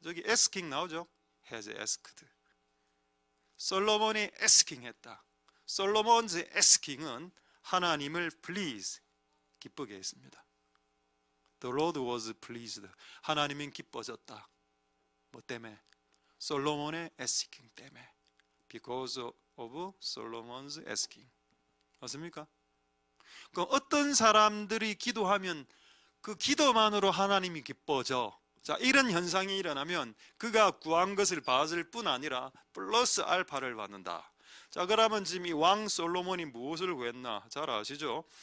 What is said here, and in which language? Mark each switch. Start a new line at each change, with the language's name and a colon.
Korean: 저기 asking 나오죠. has asked. 솔로몬이 asking 했다. 솔로몬's asking은 하나님을 please, 기쁘게 했습니다.
English: The Lord was pleased.
Korean: 하나님은 기뻐졌다. 뭐 때문에? 솔로몬의 asking 때문에.
English: Because of Solomon's asking.
Korean: 맞습니까? 그럼 어떤 사람들이 기도하면 그 기도만으로 하나님이 기뻐져. 자, 이런 현상이 일어나면 그가 구한 것을 받을 뿐 아니라 플러스 알파를 받는다. 자, 그러면 지금 이 왕 솔로몬이 무엇을 구했나? 잘 아시죠?